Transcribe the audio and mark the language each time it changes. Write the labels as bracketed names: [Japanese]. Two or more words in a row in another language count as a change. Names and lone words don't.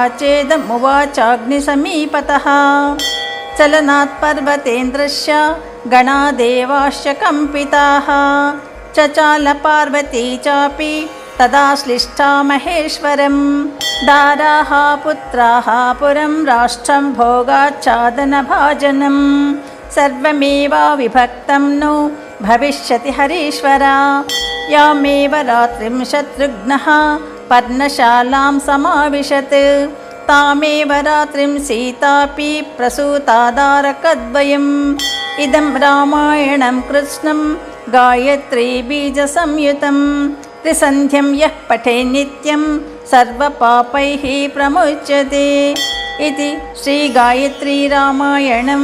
[Sanskrit] చేదమువాచాగ్నిసమీపతః చలనాత్ పర్వతేంద్రస్య గణాదేవాశ్చ కంపితాః చచాల పార్వతీ చాపి తదా శ్లిష్టా మహేశ్వరం దారాః పుత్రాః పురం రాష్ట్రం భోగాచ్ఛాదనభాజనం సర్వమేవా విభక్తం ను భవిష్యతి హరీశ్వరా యామేవ రాత్రిం శత్రుఘ్నః పర్ణశాలాం సమావిశత్ तामेव रात्रिं सीतापि प्रसूतादारकद्वयम् इदं रामायणं कृत्स्नं गायत्रीबीजसंयुतं त्रिसन्ध्यं यः पठेत् नित्यं सर्वपापैः प्रमुच्यते इति श्रीगायत्रीरामायणं।